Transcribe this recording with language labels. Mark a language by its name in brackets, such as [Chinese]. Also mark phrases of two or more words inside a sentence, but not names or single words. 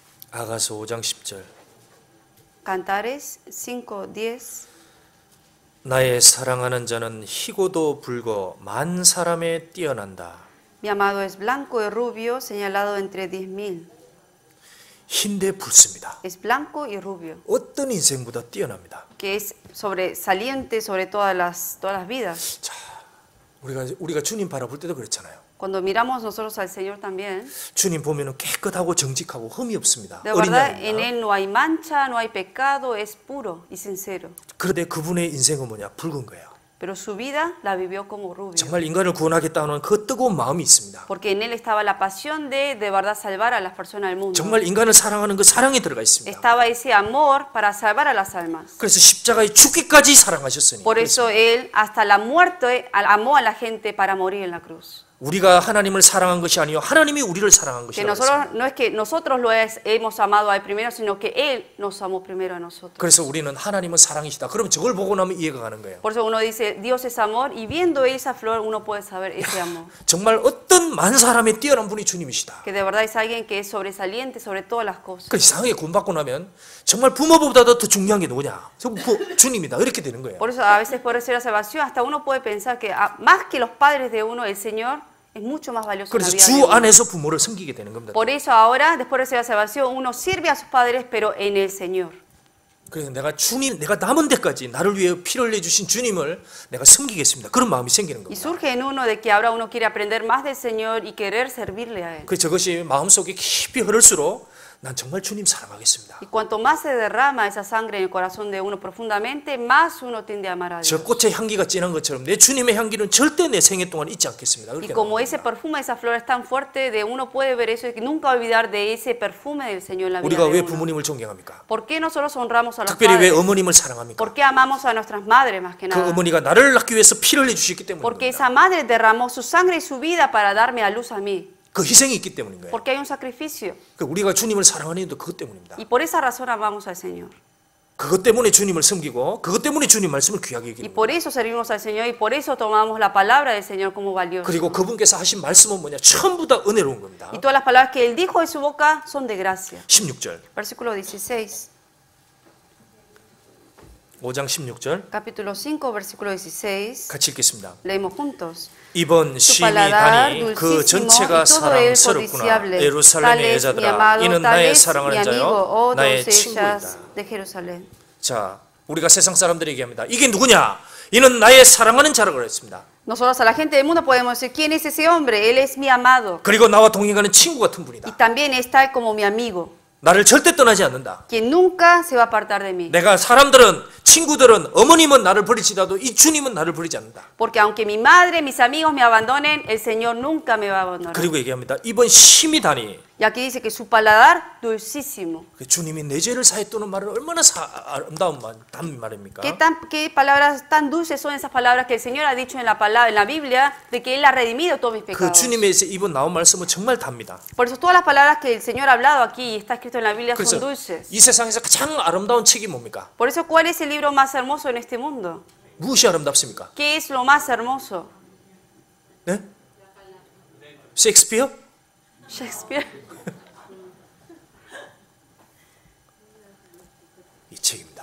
[Korean] 아가서 5장 10절. [Spanish] Cantares 5:10. [Korean] 나의 사랑하는 자는 희고도 붉어 만 사람에 뛰어난다. [Spanish] Mi amado es blanco y rubio, señalado entre 10.000. [Korean] 흰데 붉습니다. [Spanish] Es blanco y rubio, [Korean] 어떤 인생보다 뛰어납니다. [Spanish] que es sobresaliente sobre todas las vidas. [Korean] 자, 우리가 주님 바라볼 때도 그렇잖아요. [Spanish] Cuando miramos nosotros al Señor también, [Korean] 주님 보면은 깨끗하고 정직하고 흠이 없습니다. [Spanish] de [Korean] 어린 [Spanish] verdad en [Korean] 양입니다. [Spanish] Él no hay mancha, no hay pecado, es puro y sincero. [Korean] 그런데 그분의 인생은 뭐냐? 붉은 거예요. [Spanish] Pero su vida la vivió como rubio. [Korean] 정말 인간을 구원하겠다는 그 뜨거운 마음이 있습니다. [Spanish] Porque en Él estaba la pasión de verdad salvar a las personas del mundo. [Korean] 정말 인간을 사랑하는 그 사랑이 들어가 있습니다. [Spanish] Estaba ese amor para salvar a las almas. [Korean] 그래서 십자가에 죽기까지 사랑하셨으니 [Spanish] Por eso Él hasta la muerte amó a la gente para morir en la cruz. [Korean] 우리가 하나님을 사랑한 것이 아니요 하나님이 우리를 사랑한 [Spanish] Que [Korean] 것이라고 [Spanish] nosotros, [Korean] 했습니다. [Spanish] no es que nosotros hemos amado a Él primero, sino que Él nos amó primero a nosotros. [Korean] 그래서 우리는 하나님은 사랑이시다. 그럼 저걸 보고 나면 이해가 가는 거예요. [Spanish] Por eso uno dice, Dios es amor, y viendo esa flor uno puede saber ese amor. [Korean] 정말 어떤 만 사람에 뛰어난 분이 주님이시다. [Spanish] Que de verdad es alguien que es sobresaliente sobre todas las cosas. [Korean] 그 이상하게 구원받고 나면 정말 부모보다도 더 중요한 게 누구냐? 주님이다. 이렇게 되는 거예요. [Spanish] Por eso a veces por recibir la salvación, hasta uno puede pensar que más que los padres de uno, el Señor es mucho más valioso en la [Korean] 그래서 [Spanish] vida de [Korean] 주 [Spanish] uno. [Korean] 안에서 부모를 섬기게 되는 겁니다. [Spanish] Por eso ahora, después de recibir la salvación, uno sirve a sus padres, pero en el Señor. [Korean] 그래서 내가 남은 데까지 나를 위해 피를 흘려 주신 주님을 내가 섬기겠습니다. 그런 마음이 생기는 [Spanish] Y [Korean] 겁니다. [Spanish] surge en uno de que ahora uno quiere aprender más del Señor y querer servirle a Él. [Korean] 그 저것이 마음속에 깊이 흐를수록 난 정말 주님 사랑하겠습니다. [Spanish] Y cuanto más se derrama esa sangre en el corazón de uno profundamente, más uno tiende a amar a [Korean] 저 [Spanish] Dios. [Korean] 꽃의 향기가 진한 것처럼 내 주님의 향기는 절대 내 생애 동안 잊지 않겠습니다. [Spanish] Y [Korean] 그렇게 [Spanish] como [Korean] 나옵니다. [Spanish] ese perfume, esa flor es tan fuerte, de uno puede ver eso y que nunca olvidar de ese perfume del Señor en la vida [Korean] 우리가 [Spanish] de [Korean] 왜 [Spanish] uno. [Korean] 부모님을 존경합니까? [Spanish] ¿Por qué nosotros honramos a los [Korean] 특별히 왜 [Spanish] padres? [Korean] 어머님을 사랑합니까? [Spanish] ¿Por qué amamos a nuestras madres más que [Korean] 그 [Spanish] nada? [Korean] 어머니가 나를 낳기 위해서 피를 흘려 주셨기 [Spanish] Porque [Korean] 때문입니다. [Spanish] esa madre derramó su sangre y su vida para darme a luz a mí. [Korean] 그 희생이 있기 때문인 거예요. [Spanish] Porque hay un sacrificio. [Korean] 그 우리가 주님을 사랑하는 이유도 그것 때문입니다. [Spanish] Y por esa razón amamos al Señor. [Korean] 그것 때문에 주님을 섬기고 그것 때문에 주님 말씀을 귀하게 [Spanish] Y [Korean] 여기는 거예요. [Spanish] por eso servimos al Señor y por eso tomamos la palabra del Señor como valiosa. [Korean] 그리고 그분께서 하신 말씀은 뭐냐? 전부 다 은혜로운 겁니다. [Spanish] Y todas las palabras que Él dijo de su boca son de gracia. [Korean] 16절. [Spanish] Versículo 16. [Korean] 5장 16절. [Spanish] Capítulo 5, versículo 16. [Korean] 같이 읽겠습니다. [Spanish] Leemos juntos. [Korean] 이번 [Spanish] Su [Korean] 심히 [Spanish] paladar [Korean] 가니 그 [Spanish] dulcísimo y [Korean] 전체가 [Spanish] todo él [Korean] 사랑스럽구나. [Spanish] codiciable. Tal [Korean] 예루살렘의 [Spanish] es mi [Korean] 여자들아 [Spanish] amado, [Korean] 이는 [Spanish] tal [Korean] 나의 [Spanish] es mi [Korean] 사랑하는 [Spanish] amigo, [Korean] 자요 [Spanish] oh [Korean] 나의 [Spanish] doncellas [Korean] 친구이다. [Spanish] de Jerusalén. [Korean] 자, 우리가 세상 사람들에게 얘기합니다. 이게 누구냐? 이는 나의 사랑하는 자라고 그랬습니다. [Spanish] Nosotros a la gente del mundo podemos decir, ¿quién es ese hombre? Él es mi amado. [Korean] 그리고 나와 동행하는 친구 같은 [Spanish] Y [Korean] 분이다. [Spanish] también es tal como mi amigo, [Korean] 나를 절대 떠나지 않는다. [Spanish] quien nunca se va a apartar de mí. [Korean] 내가 사람들은 친구들은 어머님은 나를 버리지라도 이 주님은 나를 버리지 않는다. [Spanish] Porque aunque mi madre, mis amigos me abandonen, el Señor nunca me va a abandonar. [Korean] 그리고 얘기합니다. 이번 심히 다니 [Spanish] Y aquí dice que su paladar dulcísimo. [Korean] 그 주님이 내 죄를 사했다는 말은 얼마나 아름다운 단 말입니까? [Spanish] ¿Qué palabras tan dulces son esas palabras que el Señor ha dicho en la Biblia de que Él ha redimido todos mis [Korean] 그 [Spanish] pecados? [Korean] 주님에서 이번 나온 말씀은 정말 답니다. [Spanish] Por eso todas las palabras que el Señor ha hablado aquí y está escrito en la Biblia son [Korean] 그래서 [Spanish] dulces. [Korean] 이 세상에서 가장 아름다운 책이 뭡니까? [Spanish] Por eso, ¿cuál es el libro más hermoso en este mundo? [Korean] 무엇이 아름답습니까? [Spanish] ¿Qué es lo más hermoso? [Korean] 네? 셰익스피어? Shakespeare. 이 책입니다.